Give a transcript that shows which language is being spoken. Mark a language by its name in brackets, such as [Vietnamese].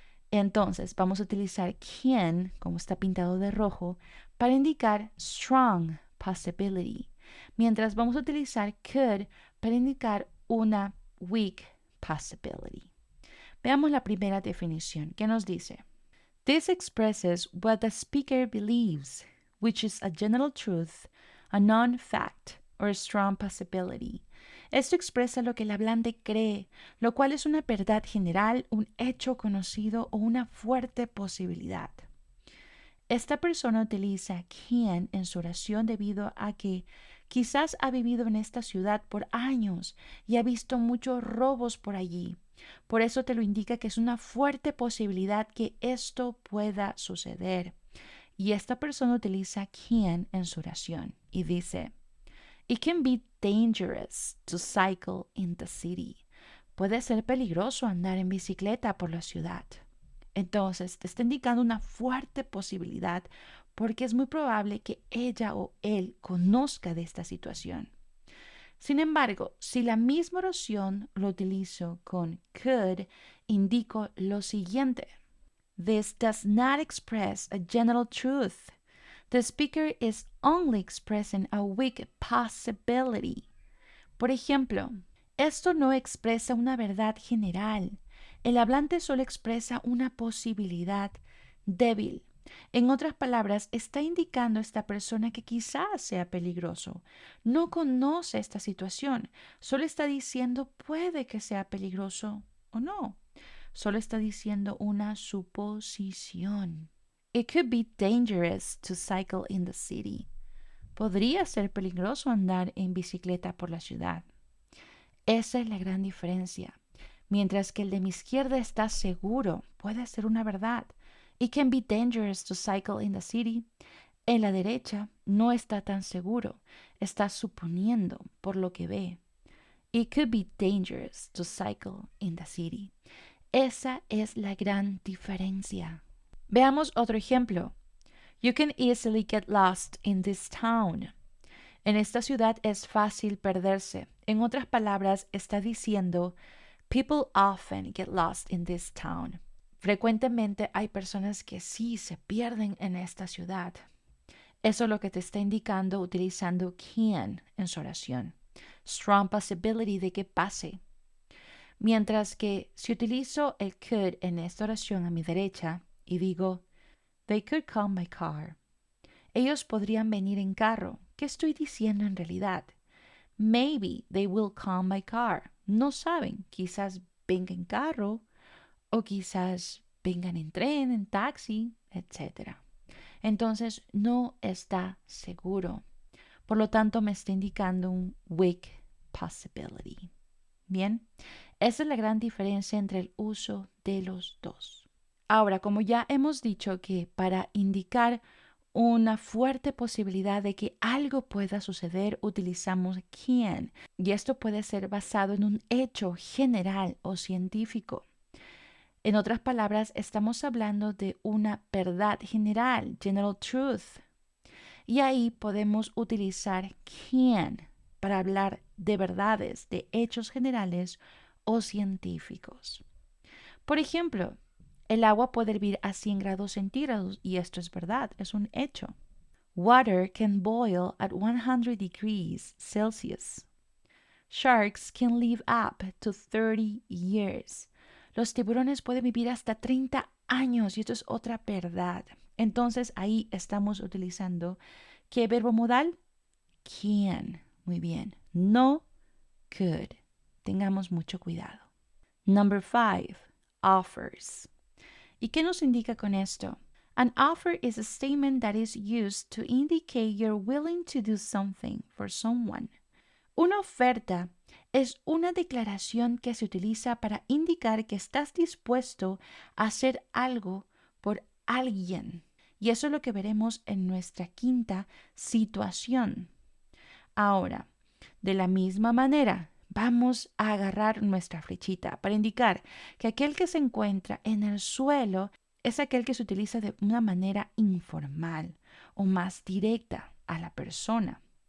[Spanish] Entonces, vamos a utilizar can, como está pintado de rojo, para indicar strong possibility. Mientras vamos a utilizar could para indicar una weak possibility. Veamos la primera definición que nos dice. [English] This expresses what the speaker believes, which is a general truth, a non-fact, or a strong possibility. [Spanish] Esto expresa lo que el hablante cree, lo cual es una verdad general, un hecho conocido o una fuerte posibilidad. Esta persona utiliza can en su oración debido a que quizás ha vivido en esta ciudad por años y ha visto muchos robos por allí. Por eso te lo indica que es una fuerte posibilidad que esto pueda suceder. Y esta persona utiliza can en su oración y dice, [English] It can be dangerous to cycle in the city. [Spanish] Puede ser peligroso andar en bicicleta por la ciudad. Entonces, te está indicando una fuerte posibilidad porque es muy probable que ella o él conozca de esta situación. Sin embargo, si la misma oración lo utilizo con could, indico lo siguiente. [English] This does not express a general truth. The speaker is only expressing a weak possibility. [Spanish] Por ejemplo, esto no expresa una verdad general. El hablante solo expresa una posibilidad débil. En otras palabras, está indicando a esta persona que quizás sea peligroso. No conoce esta situación. Solo está diciendo puede que sea peligroso o no. Solo está diciendo una suposición. [English] It could be dangerous to cycle in the city. [Spanish] Podría ser peligroso andar en bicicleta por la ciudad. Esa es la gran diferencia. Mientras que el de mi izquierda está seguro, puede ser una verdad. [English] It can be dangerous to cycle in the city. [Spanish] En la derecha no está tan seguro, está suponiendo por lo que ve. [English] It could be dangerous to cycle in the city. [Spanish] Esa es la gran diferencia. Veamos otro ejemplo. [English] You can easily get lost in this town. [Spanish] En esta ciudad es fácil perderse. En otras palabras, está diciendo, [English] people often get lost in this town. [Spanish] Frecuentemente hay personas que sí se pierden en esta ciudad. Eso es lo que te está indicando utilizando can en su oración. Strong possibility de que pase. Mientras que si utilizo el could en esta oración a mi derecha y digo, [English] they could come by car. [Spanish] Ellos podrían venir en carro. ¿Qué estoy diciendo en realidad? [English] Maybe they will come by car. [Spanish] No saben, quizás vengan en carro o quizás vengan en tren, en taxi, etc. Entonces no está seguro. Por lo tanto, me está indicando un weak possibility. Bien, esa es la gran diferencia entre el uso de los dos. Ahora, como ya hemos dicho que para indicar una fuerte posibilidad de que algo pueda suceder, utilizamos can, y esto puede ser basado en un hecho general o científico. En otras palabras, estamos hablando de una verdad general, general truth, y ahí podemos utilizar can para hablar de verdades, de hechos generales o científicos. Por ejemplo, el agua puede hervir a 100 grados centígrados y esto es verdad, es un hecho. [English] Water can boil at 100 degrees Celsius. Sharks can live up to 30 years. [Spanish] Los tiburones pueden vivir hasta 30 años y esto es otra verdad. Entonces ahí estamos utilizando ¿qué verbo modal? Can. Muy bien. No could. Tengamos mucho cuidado. [English] Number 5. Offers. [Spanish] ¿Y qué nos indica con esto? [English] An offer is a statement that is used to indicate you're willing to do something for someone. [Spanish] Una oferta es una declaración que se utiliza para indicar que estás dispuesto a hacer algo por alguien. Y eso es lo que veremos en nuestra quinta situación. Ahora, de la misma manera, vamos a agarrar nuestra flechita para indicar que aquel que se encuentra en el suelo es aquel que se utiliza de una manera informal o más directa a la persona.